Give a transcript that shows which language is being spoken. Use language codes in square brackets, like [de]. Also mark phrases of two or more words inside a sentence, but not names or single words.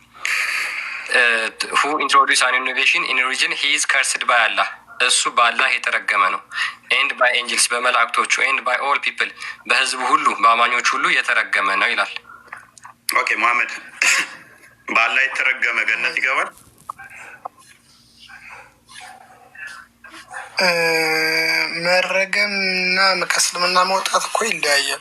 [en] who introduce an innovation in religion he is cursed by Allah [am] እሱ በአላህ የተረገመ ነው። [en] and by angels በመላእክቶቹ and by all people [am] በህዝቡ ሁሉ በአማኞች ሁሉ የተረገመ ነው ይላል። ኦኬ መሐመድ በአላህ የተረገመ ገነት ይገባል? መረገምና ከእስልምና መውጣት እኮ ይለያያል።